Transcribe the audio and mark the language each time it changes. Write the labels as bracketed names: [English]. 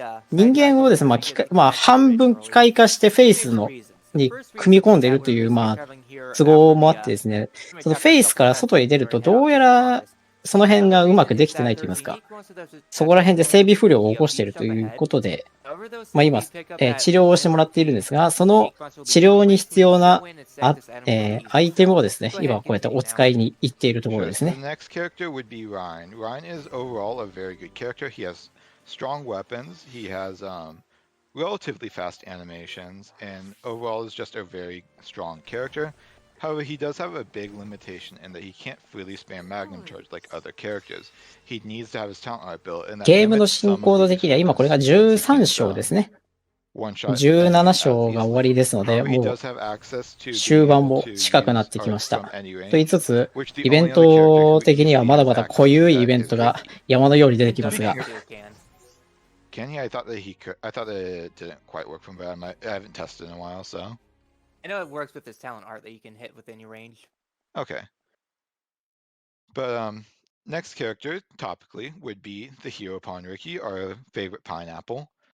[Japanese] 人間をですね、まあ、半分機械化してフェイスに組み込んでいるという、まあ、都合もあってですね、そのフェイスから外に出ると、どうやら、その辺がうまくできてないといいますか、そこら辺で整備不良を起こしているということで、まあ今、治療をしてもらっているんですが、その治療に必要なアイテムをですね、今こうやってお使いに行っているところですね。 [English] Next character would be Ryan. Ryan is overall a very good character. He has strong weapons. He has relatively fast animations, and overall is just a very strong character. However, he does have a big limitation in that he can't freely spam Magnum Charge like other characters. He needs to have his talent art built, and that [Japanese] ゲームの進行度的には今これが13章ですね。 17章が終わりですので、もう終盤も近くなってきました。と言いつつ、イベント的にはまだまだ濃ゆいイベントが山のように出てきますが。 [English] Can he? I thought that it didn't quite work from bad. I haven't tested in a while, so. I know it works with this talent art that you can hit within your range. Okay. But next character, topically, would be the hero Pawn Ricky, our favorite pineapple.